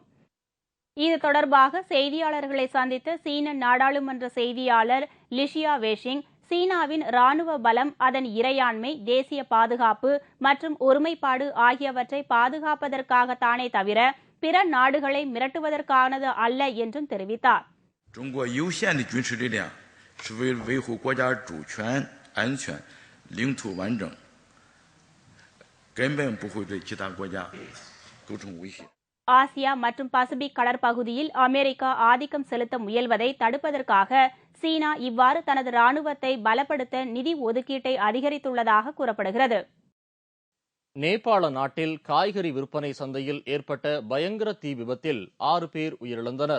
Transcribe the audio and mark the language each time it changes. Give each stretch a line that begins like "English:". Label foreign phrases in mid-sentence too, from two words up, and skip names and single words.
Tamil: இது தொடர்பாக செய்தியாளர்களை சந்தித்த சீன நாடாளுமன்ற செய்தியாளர் லிஷியா வேஷிங், சீனாவின் ராணுவ பலம் அதன் இறையாண்மை, தேசிய பாதுகாப்பு மற்றும் ஒருமைப்பாடு ஆகியவற்றை பாதுகாப்பதற்காகத்தானே தவிர பிற நாடுகளை மிரட்டுவதற்கானது அல்ல என்றும் தெரிவித்தார்.
Chinese: 中国有限的军事力量是为了维护国家主权、安全、领土完整，根本不会对其他国家构成威胁。
Tamil: ஆசியா மற்றும் பசிபிக் கடற்பகுதியில் அமெரிக்கா ஆதிக்கம் செலுத்த முயல்வதை தடுப்பதற்காக சீனா இவ்வாறு தனது ராணுவத்தை பலப்படுத்த நிதி ஒதுக்கீட்டை அதிகரித்துள்ளதாக கூறப்படுகிறது. நேபாள நாட்டில் காய்கறி விற்பனை சந்தையில் ஏற்பட்ட பயங்கர தீ விபத்தில் 6 பேர் உயிரிழந்தனர்.